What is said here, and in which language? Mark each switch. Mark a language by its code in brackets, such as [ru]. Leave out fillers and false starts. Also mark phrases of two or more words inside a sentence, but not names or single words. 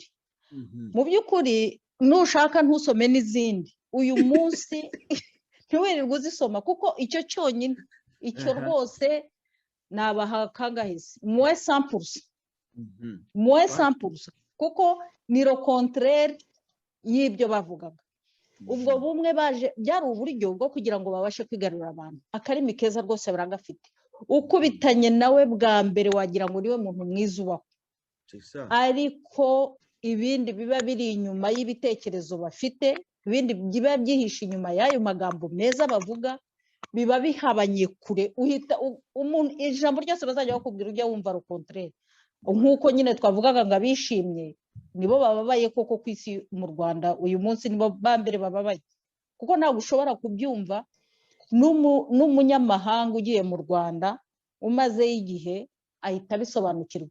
[rw] Mu by'ukuri nushaka ntusome n'izindi uyu munsi ntiwirirwe uzisoma, kuko icyo cyonyine, icyo rwose nabaha kagahise mwe 100%, kuko ni [fr] le contraire [rw] y'ibyo bavugaga. Ubwo bumwe baje byari uburyo bwo kugira ngo babashe kwigarurira abantu. Akarimi keza rwose baragafite, ukubitanye nawe bwa mbere wagira ngo niwe muntu mwiza ubaho, ariko ibindi biba biri inyuma y'ibitekerezo bafite, ibindi biba byihishe inyuma y'ayo magambo meza bavuga, biba bihabanye kure. Uhita umuntu ijambo ryose bazajya bakubwira ujya wumva [fr] le contraire. [rw] Nk'uko nyine twavugaga ngo abishimye nibo bababaye koko ku isi mu Rwanda uyu munsi, nibo ba mbere bababaye, kuko ntabwo ushobora kubyumva n'umunyamahanga ugiye mu Rwanda umazeyo igihe ahita abisobanukirwa.